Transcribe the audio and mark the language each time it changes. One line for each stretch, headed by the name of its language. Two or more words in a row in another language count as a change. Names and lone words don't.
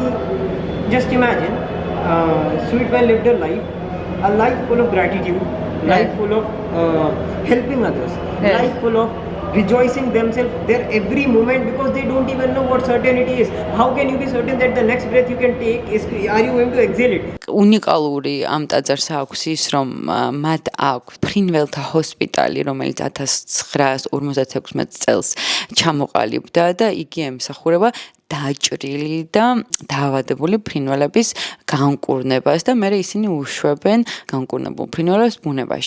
English: Just imagine, sweet Van lived her life, a life full of gratitude, life full of helping others, Yes. life full of rejoicing themselves their every moment, because they don't even know what certainty is. How can you be certain that the next breath you can take is, are you going to exhale it?
Georgian: უნიკალური ამ ტაძარს აქვს ის, რომ მათ აქვს ფრინველთა ჰოსპიტალი, რომელიც 1956 წელს ჩამოყალიბდა და იგი ემსახურება დაჭრილი და დაავადებული ფრინველების განკურნებას და მე ისინი უშვებენ განკურნებულ ფრინველებს ბუნებაში.